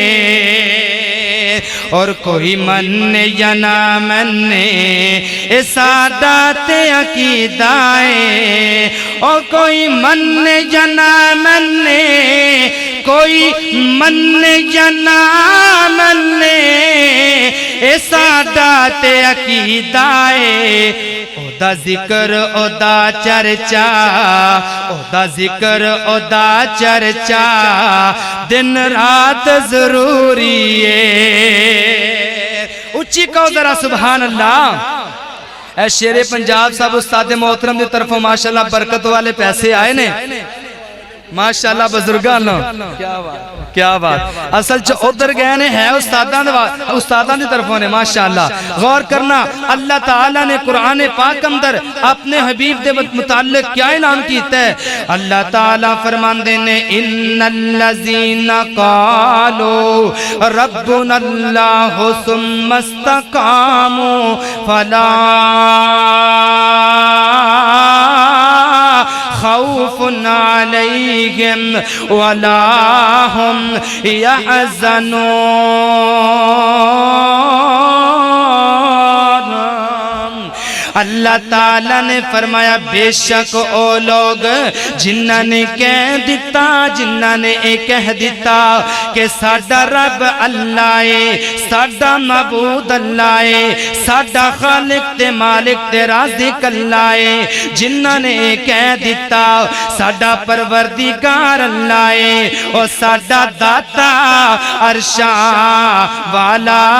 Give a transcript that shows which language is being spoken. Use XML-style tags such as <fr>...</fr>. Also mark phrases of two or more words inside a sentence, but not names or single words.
<pa>اور کوئی من یا نہ مننے اے سادات عقیدہ ہے، اور کوئی من یا نہ مننے، کوئی من یا نہ مننے اے سادات عقیدہ ہے۔ او دا ذکر او دا چرچا، او دا ذکر او دا چرچا دن رات ضروری ہے۔ اچھی کہو ذرا سبحان اللہ۔ اے شیر پنجاب صاحب استاد محترم دی طرفوں ماشاءاللہ برکت والے پیسے آئے نے ماشاءاللہ بزرگان۔ کیا بات، اصل چو ادھر گئے نے ہے استادان دی طرفوں نے ماشاءاللہ۔ غور کرنا، اللہ تعالیٰ نے قرآن پاک اندر اپنے حبیب دے متعلق کیا اعلان کیتا ہے؟ اللہ تعالیٰ فرمان دینے</pa> <ar>ان الذین قالوا ربنا اللہ ثم استقاموا فلا خوف علیہم ولا هم يحزنون۔</ar> <pa>اللہ تعالیٰ نے فرمایا بے شک او لوگ جنہاں نے کہہ دیتا جنہاں نے کہہ دیتا کہ ساڈا رب اللہ ہے ساڈا معبود اللہ ہے ساڈا خالق تے مالک تے رازق اللہ ہے جنہاں نے کہہ دیتا ساڈا پروردگار اللہ ہے او ساڈا داتا عرشاں والا</pa>